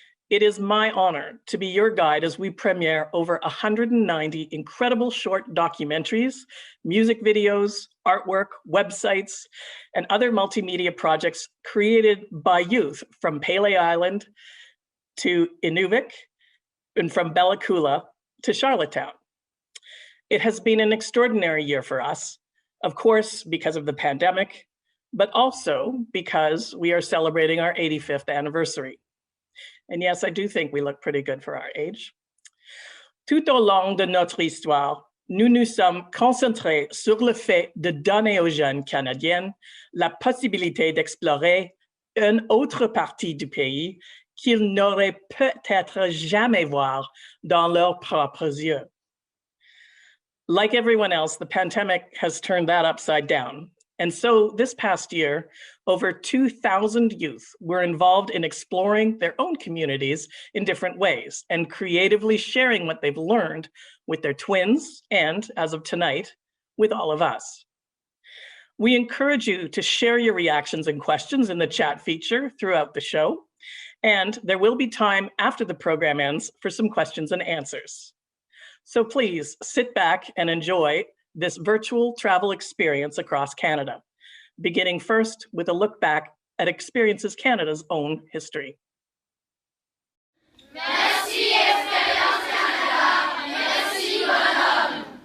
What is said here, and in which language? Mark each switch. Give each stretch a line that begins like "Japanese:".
English: It is my honor to be your guide as we premiere over 190 incredible short documentaries, music videos, artwork, websites, and other multimedia projects created by youth from Pele Island to Inuvik and from Bella Coola to Charlottetown. It has been an extraordinary year for us, of course, because of the pandemic, but also because we are celebrating our 85th anniversary. And yes, I do think we look pretty good for our age.
French: Tout au long de notre histoire, nous nous sommes concentrés sur le fait de donner aux jeunes Canadiens la possibilité d'explorer une autre partie du pays qu'ils n'auraient peut-être jamais voir dans leurs propres yeux.
English: Like everyone else, the pandemic has turned that upside down. And so this past year, over 2,000 youth were involved in exploring their own communities in different ways and creatively sharing what they've learned with their twins and, as of tonight, with all of us. We encourage you to share your reactions and questions in the chat feature throughout the show, and there will be time after the program ends for some questions and answers. So please sit back and enjoy this virtual travel experience across Canada, beginning first with a look back at Experiences Canada's own history.
French: Merci Expérience Canada, merci bonhomme.